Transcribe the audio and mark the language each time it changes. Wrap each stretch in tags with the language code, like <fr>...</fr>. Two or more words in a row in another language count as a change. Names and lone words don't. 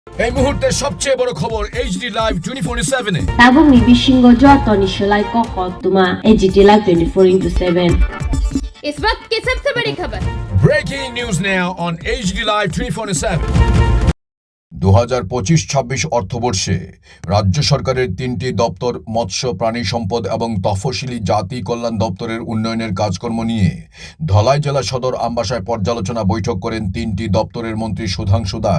<bn>এই মুহূর্তে সবচেয়ে বড় খবর এইচডি লাইভ 24/7 এ</bn> <trp>Tabung ni bishingo joto ni shalai ko khotuma AGT Live 24/7</trp> <hi>इस वक्त की सबसे बड़ी खबर।</hi> <en>breaking news now on</en> <bn>এইচডি লাইভ 24/7 2025-26 অর্থবর্ষে রাজ্য সরকারের 3টি দপ্তর মৎস্য প্রাণী সম্পদ এবং তফসিলি জাতি কল্যাণ দপ্তরের উন্নয়নের কাজকর্ম নিয়ে ধলাই জেলা সদর আমবাসায় পর্যালোচনা বৈঠক করেন 3টি দপ্তরের মন্ত্রী সুধাংশু দাস।</bn>